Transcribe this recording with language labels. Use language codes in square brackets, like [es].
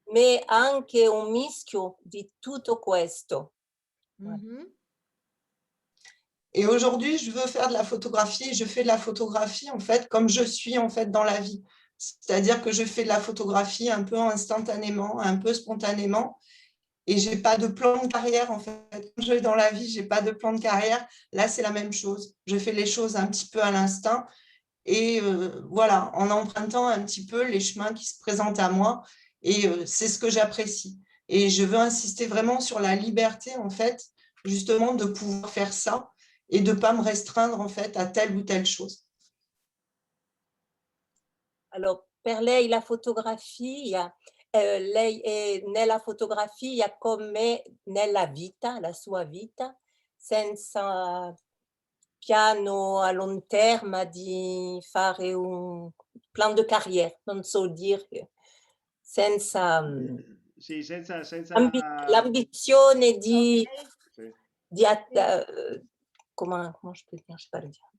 [it] ma anche un mischio di tutto questo. Mhm. [fr] Et aujourd'hui, je veux faire de la photographie et je fais de la photographie, en fait, comme je suis, en fait, dans la vie. C'est-à-dire que je fais de la photographie un peu instantanément, un peu spontanément. Et je n'ai pas de plan de carrière, en fait. Comme je vais dans la vie, je n'ai pas de plan de carrière. Là, c'est la même chose. Je fais les choses un petit peu à l'instinct. Et voilà, en empruntant un petit peu les chemins qui se présentent à moi. Et c'est ce que j'apprécie. Et je veux insister vraiment sur la liberté, en fait, justement, de pouvoir faire ça et de ne pas me restreindre, en fait, à telle ou telle chose. [it] Alors, per lei la fotografia, lei è nella fotografia come nella vita, la sua vita, senza piano a [fr] long terme [it] di fare [fr] un plan de carrière, [it] non so dire, senza Sì, senza l'ambizione di, Ok. [fr] di comment je peux dire, je sais pas le dire.